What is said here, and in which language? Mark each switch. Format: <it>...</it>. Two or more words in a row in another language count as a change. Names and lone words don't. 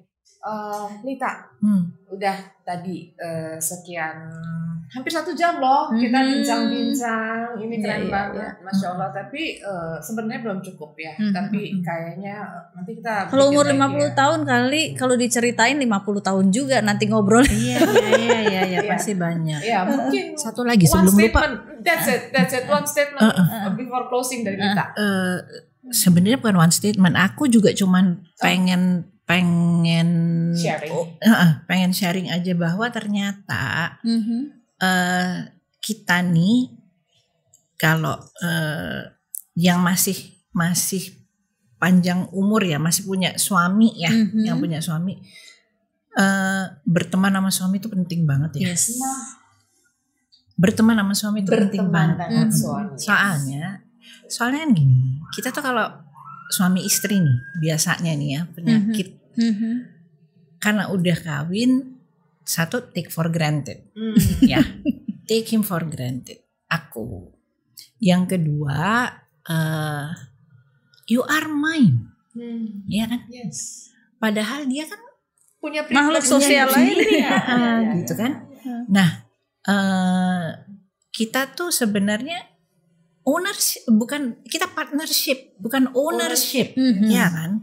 <id>Lita, udah tadi sekian hampir 1 jam loh kita bincang-bincang, ini keren banget,</id> <ar>masya Allah.</ar> <id>Tapi sebenarnya belum cukup ya. Tapi kayaknya nanti kita kalau umur 50 tahun kali, kalau diceritain 50 tahun juga nanti ngobrol. Iya, pasti banyak. Ya mungkin satu lagi sebelum lupa.</id> <en>That's it. One statement before closing dari Lita.</en> <id>Sebenarnya bukan</id> <en>one statement.</en> <id>Aku juga cuman pengen sharing aja bahwa ternyata kita nih kalau yang masih panjang umur ya, masih punya suami ya, yang punya suami, berteman sama suami itu penting banget ya. Yes. Berteman sama suami itu penting banget. Suami. Soalnya kan gini, kita tuh kalau suami istri nih biasanya nih ya penyakit karena udah kawin, satu</id> <en>take for granted,</en> <id>ya</id> <en>take him for granted.</en> <id>Aku, yang kedua</id> <en>you are mine,</en> <id>ya kan? Yes. Padahal dia kan Punya makhluk sosial lain gitu kan. Nah kita tuh sebenarnya ownership, bukan kita partnership, bukan ownership, ya kan?</id>